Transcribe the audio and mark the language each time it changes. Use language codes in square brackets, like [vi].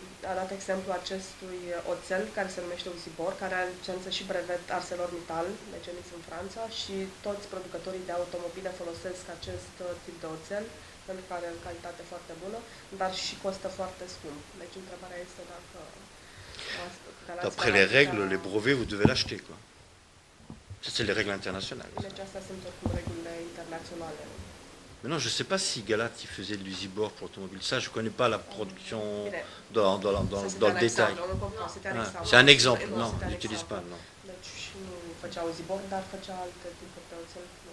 [ro] A dat exemplu acestui oțel care se numește Usibor, care are licență și brevet ArcelorMittal, deci emis în Franța, și toți producătorii de automobile folosesc acest tip de oțel, pentru că are o calitate foarte bună, dar și costă foarte scump. Deci întrebarea este dacă... [fr] D'après les règles, les brevets, vous devez l'acheter, quoi. Ça, c'est les règles internationales. [ro] Deci astea sunt oricum regulile internaționale. [fr] Maintenant, je ne sais pas si Galați faisait de l'usibor pour l'automobile. Ça, je ne connais pas la production dans le détail. C'est un exemple, non, je n'utilise pas, non. [ro] Deci și nu făcea Usibor, dar făcea alte tipuri de oțel.